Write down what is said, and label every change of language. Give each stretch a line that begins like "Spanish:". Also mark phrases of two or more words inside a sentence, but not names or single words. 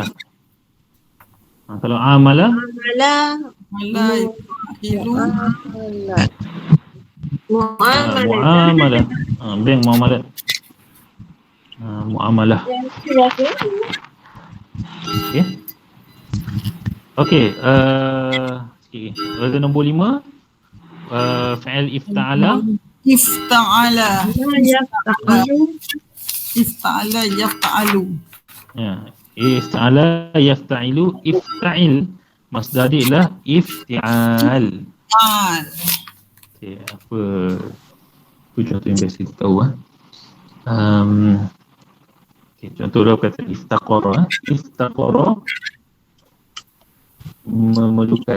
Malay: Kalau amala muamalah. Bank muamalah. Muamalah. Okey, sikit. Wazan nombor 5,
Arabic: فعل افتعل. افتعل يفتعل. افتعل يفتعل. افتعل مصدر
Malay: dia ialah ifti'al. Okey, apa contoh yang biasa kita tahu okey, contoh dia kata iftaqara. Iftaqara memerlukan.